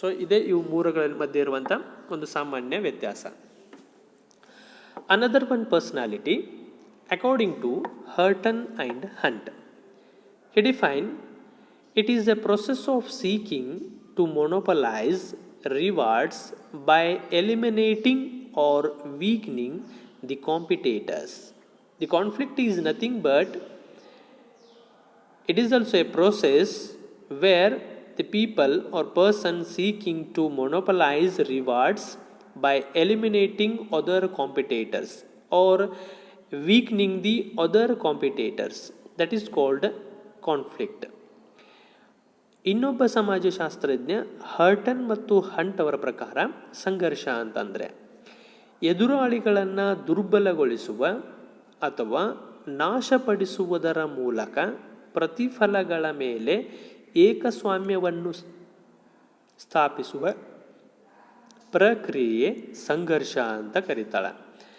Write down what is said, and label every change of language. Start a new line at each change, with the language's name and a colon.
Kannada: So ಇದೇ ಇವು ಮೂರುಗಳ ಮಧ್ಯೆ ಇರುವಂಥ ಒಂದು ಸಾಮಾನ್ಯ ವ್ಯತ್ಯಾಸ.
English: Another one personality, according to Hutton and Hunt. He defined, it is a process of seeking to monopolize rewards by eliminating or weakening the competitors. The conflict is nothing but it is also a process where the people or person seeking to monopolize rewards by eliminating other competitors or weakening the other competitors. That is called conflict.
Kannada: ಇನ್ನೊಬ್ಬ ಸಮಾಜಶಾಸ್ತ್ರಜ್ಞ ಹರ್ಟನ್ ಮತ್ತು Hunt ಅವರ ಪ್ರಕಾರ ಸಂಘರ್ಷ ಅಂತಂದರೆ ಎದುರಾಳಿಗಳನ್ನು ದುರ್ಬಲಗೊಳಿಸುವ ಅಥವಾ ನಾಶಪಡಿಸುವುದರ ಮೂಲಕ ಪ್ರತಿಫಲಗಳ ಮೇಲೆ ಏಕಸ್ವಾಮ್ಯವನ್ನು ಸ್ಥಾಪಿಸುವ ಪ್ರಕ್ರಿಯೆ ಸಂಘರ್ಷ ಅಂತ ಕರೀತಾಳೆ.